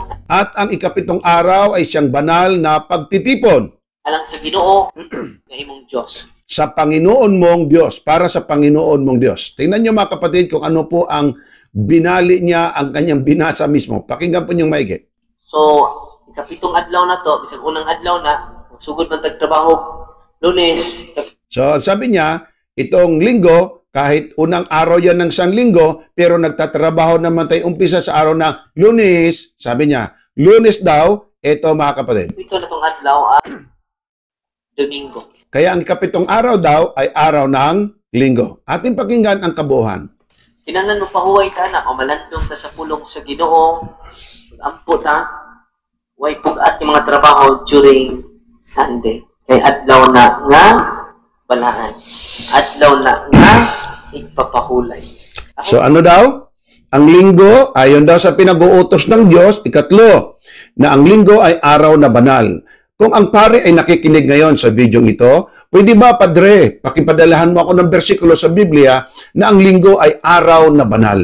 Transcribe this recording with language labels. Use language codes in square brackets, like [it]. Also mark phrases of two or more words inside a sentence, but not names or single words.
[tl] At ang ikapitong araw ay siyang banal na pagtitipon. [ceb] Alang sa Ginoo nga imong Diyos. [tl] Sa Panginoon mong Diyos, para sa Panginoon mong Diyos. Tingnan niyo mga kapatid kung ano po ang binali niya, ang kanyang binasa mismo. Pakinggan po niyong maigi. So, [ceb] ikapitong adlaw na to, bisag unang adlaw na, sugod man tagtrabaho, Lunes. So, [tl] sabi niya, itong linggo, kahit unang araw yan ng isang linggo, pero nagtatrabaho naman tayo umpisa sa araw ng Lunes. Sabi niya, Lunes daw, ito mga kapatid. Ito na [ceb] tong adlaw Domingo. [tl] Kaya ang ikapitong araw daw ay araw ng linggo. Ating pakinggan ang kabuuan. [ceb] Kinahanglan mo pahuway ta na, o malandong ta sa pulong sa Ginoo, ampot ta, way pugat [tl] yung mga [ceb] trabaho [en] during Sunday. [ceb] Kay adlaw na nga balaan. Adlaw na nga ipapahulay. [tl] So ano daw? Ang linggo, ayon daw sa pinag-uutos ng Diyos, ikatlo, na ang linggo ay araw na banal. Kung ang pare ay nakikinig ngayon sa video ito, pwede ba, Padre, pakipadalahan mo ako ng bersikulo sa Biblia na ang linggo ay araw na banal.